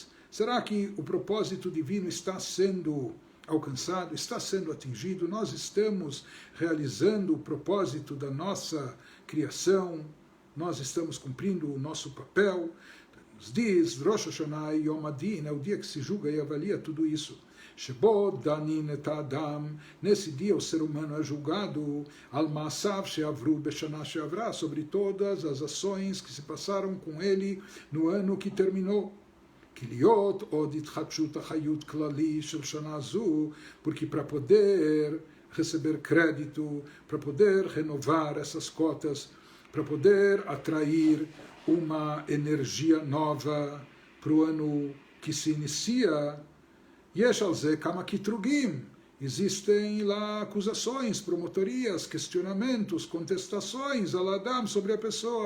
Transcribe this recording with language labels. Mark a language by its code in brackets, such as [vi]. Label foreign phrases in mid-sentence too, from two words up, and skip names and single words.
[pt] Será que o propósito divino está sendo alcançado, está sendo atingido? Nós estamos realizando o propósito da nossa criação, nós estamos cumprindo o nosso papel. Nos diz, [he] ראש השנה יום הדין, [pt] é o dia que se julga e avalia tudo isso. [he] שבו דנין את האדם, [pt] nesse dia o ser humano é julgado, [he] על מעשיו שעברו בשנה שעברה, [pt] sobre todas as ações que se passaram com ele no ano que terminou. Porque para poder receber crédito, para poder renovar essas cotas, para poder atrair uma energia nova para o ano que se inicia, existem lá acusações, promotorias, questionamentos, contestações [he] על אדם [pt] sobre a pessoa.